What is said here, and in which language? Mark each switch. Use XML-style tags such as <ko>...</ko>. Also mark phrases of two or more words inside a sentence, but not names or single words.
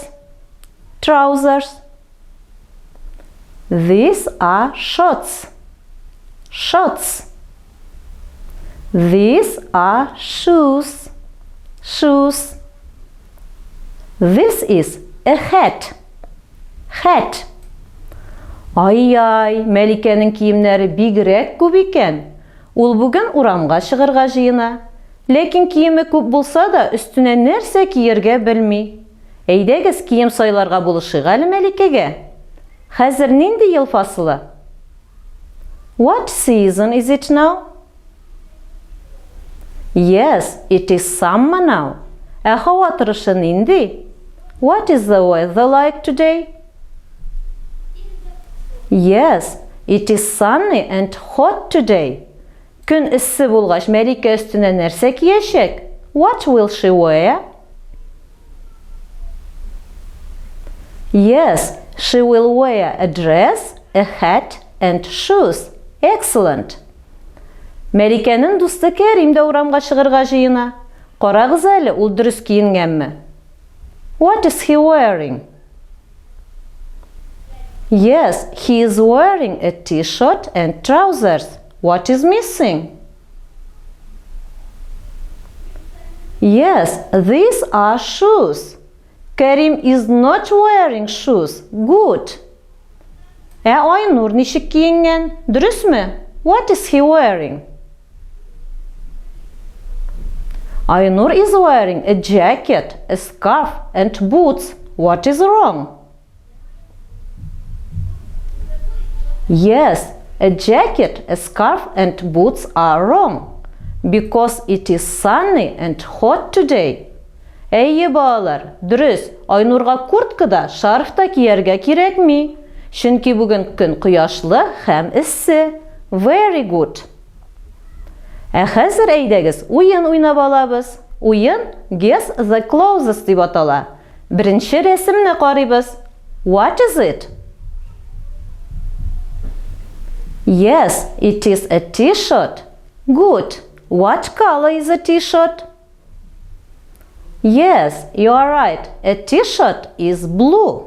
<en>Trousers. These are shorts. Shorts. These are shoes. Shoes. This is a hat. Hat.</en> <tt>Ай-ай, Мәликәнең киемнәре бигрәк күп икән. Ул бүген урамга чыгарга җыена. Ләкин киеме күп булса да, өстенә нәрсә киергә белми. Әйдәгез, кием сайларга булышыйк әле Мәликәгә. Хәзер нинди ел фасылы?</tt> <en>What season is it now? Yes, it is summer now.</en> <tt>Ә һава торышы нинди?</tt> <en>What is the weather like today? Yes, it is sunny and hot today.</en> <tt>Көн иссе булгач, Мәликә өстенә нәрсә киячәк?</tt> <en>What will she wear? Yes, she will wear a dress, a hat and shoes. Excellent.</en> <tt>Мәликәнең дусты Кәрим дә урамга чыгарга җыена. Карагыз әле, ул дөрес киенгәнме?</tt> <en>What is he wearing? Yes, he is wearing a t-shirt and trousers. What is missing? Yes, these are shoes. Кәрим is not wearing shoes. Good.</en> <tt>Ә Айнур ничек киенгән? Дөресме?</tt> <en>What is he wearing? Айнур is wearing a jacket, a scarf and boots. What is wrong? Yes, a jacket, a scarf and boots are wrong because it is sunny and hot today.</en> <tt>Әйе, балалар, дөрес, Айнурга куртка да, шарф та кияргә кирәкми. Чөнки бүген көн кояшлы һәм эссе.</tt> <en>Very good.</en> <tt>Ә хәзер әйдәгез, уен уйнап алабыз. Уен Guess the clothes дип атала. Беренче рәсемне карыйбыз. What is it? Yes, it is a t-shirt. Good. What color is a t-shirt? Yes, you are right. A t-shirt is blue.</tt>